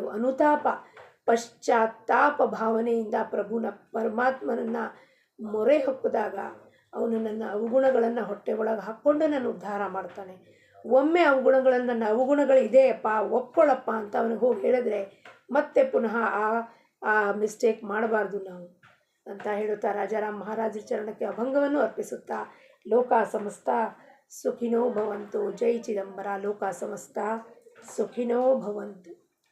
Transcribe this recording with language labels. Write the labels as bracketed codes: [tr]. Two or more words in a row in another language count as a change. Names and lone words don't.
[kn] ಅನುತಾಪ ಪಶ್ಚಾತ್ತಾಪ ಭಾವನೆಯಿಂದ ಪ್ರಭುನ ಪರಮಾತ್ಮನನ್ನು ಮೊರೆ ಹೊಕ್ಕಿದಾಗ ಅವನು ನನ್ನ ಅವಗುಣಗಳನ್ನು ಹೊಟ್ಟೆ ಒಳಗೆ ಹಾಕ್ಕೊಂಡು ನಾನು ಉದ್ಧಾರ ಮಾಡ್ತಾನೆ. ಒಮ್ಮೆ ಅವಗುಣಗಳನ್ನು, ನನ್ನ ಅವಗುಣಗಳಿದೆಯಪ್ಪ ಒಪ್ಕೊಳ್ಳಪ್ಪ ಅಂತ ಅವನಿಗೆ ಹೋಗಿ ಹೇಳಿದ್ರೆ ಮತ್ತೆ ಪುನಃ ಆ ಮಿಸ್ಟೇಕ್ ಮಾಡಬಾರ್ದು ನಾವು ಅಂತ ಹೇಳುತ್ತಾ ರಾಜಾರಾಮ್ ಮಹಾರಾಜರ ಚರಣಕ್ಕೆ ಅಭಂಗವನ್ನು ಅರ್ಪಿಸುತ್ತಾ [sa] ಲೋಕ ಸಮಸ್ತ ಸುಖಿನೋ ಭವಂತು. ಜೈ ಚಿದಂಬರ. ಲೋಕ ಸಮಸ್ತ ಸುಖಿನೋ ಭವಂತು.